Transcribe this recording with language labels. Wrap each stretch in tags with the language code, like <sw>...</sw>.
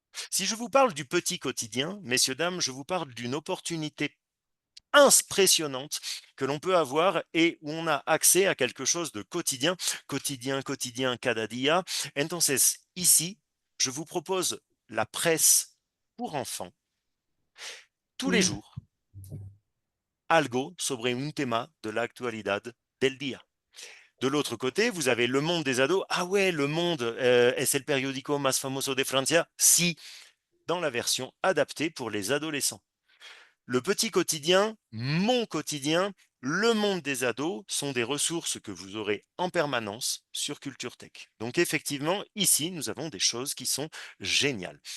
<fr>Si je vous parle du petit quotidien, messieurs, dames, je vous parle d'une opportunité impressionnante que l'on peut avoir et où on a accès à quelque chose de quotidien, quotidien,</fr> <es>cada día. Entonces,</es> <fr>ici, je vous propose la presse pour enfants tous les Mm. jours,</fr> <es>algo sobre un tema de la actualidad del día.</es> <fr>De l'autre côté, vous avez Le Monde des ados. Ah ouais,</fr> <es>Le Monde, es el periódico más famoso de Francia?</es> <fr>Si, dans la version adaptée pour les adolescents. Le petit quotidien, mon quotidien, le monde des ados sont des ressources que vous aurez en permanence sur Culture Tech. Donc effectivement, ici, nous avons des choses qui sont géniales.</fr>